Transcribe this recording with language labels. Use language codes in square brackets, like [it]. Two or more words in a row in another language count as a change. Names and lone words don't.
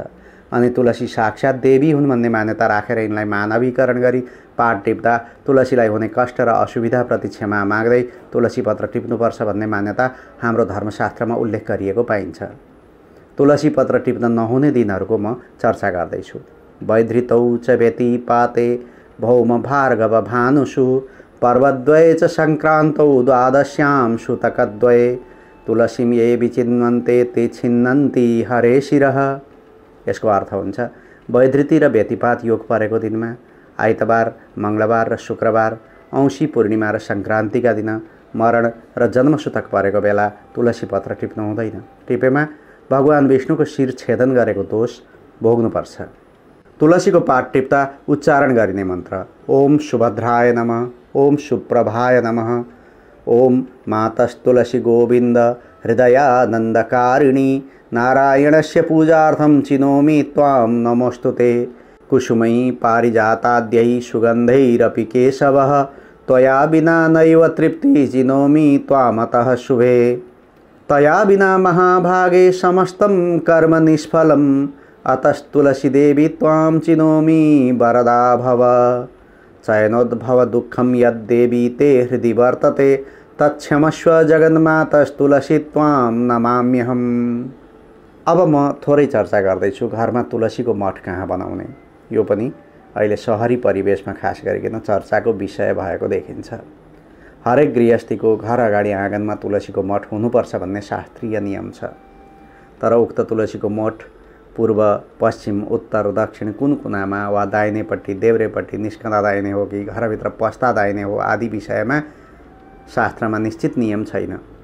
[ne] अनि तुलसी साक्षात देवी हुन् भन्ने मान्यता राखेर यिनलाई मानवीकरण गरी पात टिप्दा तुलसीलाई हुने कष्ट र असुविधाप्रति क्षमा माग्दै तुलसी पत्र टिप्नुपर्छ भन्ने मान्यता हाम्रो धर्मशास्त्रमा उल्लेख गरिएको पाइन्छ। तुलसी पत्र टिप्न नहुने दिनहरूको म चर्चा गर्दैछु। [sa] वैधृतौ च व्यतिपाते भौम भार्गव भानुषु पर्वद्वये च सङ्क्रान्तौ द्वादश्यां सुतकद्वये तुलसीं ये विचिन्वन्ते ते छिन्नन्ति हरे शिरः। [ne] यसको अर्थ हुन्छ वैधृति र व्यतिपात योग परेको दिनमा आइतबार मङ्गलबार र शुक्रबार औँसी पूर्णिमा र सङ्क्रान्तिका दिन मरण र जन्मसूतक परेको बेला तुलसी पत्र टिप्नु हुँदैन। टिपेमा भगवान विष्णुको शिर छेदन गरेको दोष भोग्नुपर्छ। तुलसीको पात टिप्दा उच्चारण गरिने मन्त्र: [sa] ओम सुभद्राय नमः ओम सुप्रभाय नमः ओम मातस्तुलसी गोविन्द हृदयानन्दकारिणी नारायणस्य पूजार्थं चिनोमि त्वां नमोस्तुते कुसुमै पारिजाताद्यै सुगन्धैरपि केशवः त्वया विना नैव तृप्ति चिनोमि त्वामतः शुभे तया विना महाभागे समस्तं कर्म निष्फलम् अतस्तुलसी देवी त्वां चिनोमि वरदा भव चयनोद्भव दुःखं यद्देवी ते हृदि वर्तते तत्क्षमस्व जगन्मातस्तुलसी त्वां नमाम्यहम्। [ne] अब म थोरै चर्चा गर्दैछु घरमा तुलसीको मठ कहाँ बनाउने। यो पनि अहिले सहरी परिवेशमा खास गरिकन चर्चाको विषय भएको देखिन्छ। हरेक गृहस्थीको घर अगाडि आँगनमा तुलसीको मठ हुनुपर्छ भन्ने शास्त्रीय नियम छ। तर उक्त तुलसीको मठ पूर्व, पश्चिम, उत्तर, दक्षिण कुन कुनामा वा दाहिनेपट्टि, देब्रेपट्टि निस्कँदा दाहिने हो कि घरभित्र पस्दा दाहिने हो आदि विषयमा शास्त्रमा निश्चित नियम छैन।